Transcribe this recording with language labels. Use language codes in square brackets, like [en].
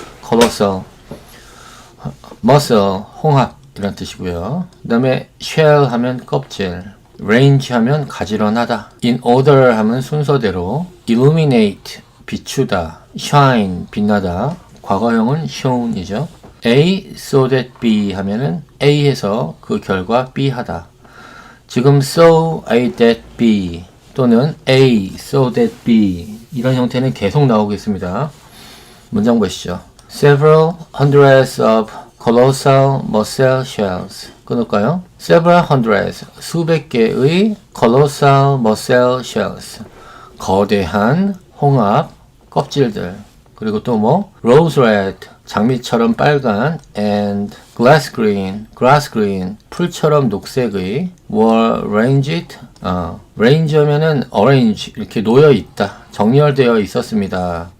[ko] colossal, muscle, 홍합 이런 뜻이고요. 그 다음에 shell 하면 껍질, range 하면 가지런하다, [en] in order [ko] 하면 순서대로, illuminate 비추다, shine 빛나다, 과거형은 shone이죠. [en] A so that B [ko] 하면은 A에서 그 결과 B 하다. 지금 [en] so A that B [ko] 또는 A so that B 이런 형태는 계속 나오겠습니다. 문장 보시죠. [en] Several hundreds of colossal mussel shells. [ko] 끊을까요? [en] Several hundreds, [ko] 수백 개의 [en] colossal mussel shells, [ko] 거대한 홍합 껍질들. 그리고 또 뭐? [en] Rose red, [ko] 장미처럼 빨간, [en] and grass green, [ko] 풀처럼 녹색의 [en] were ranged, [ko] range 하면은 arrange, 이렇게 놓여 있다, 정렬되어 있었습니다.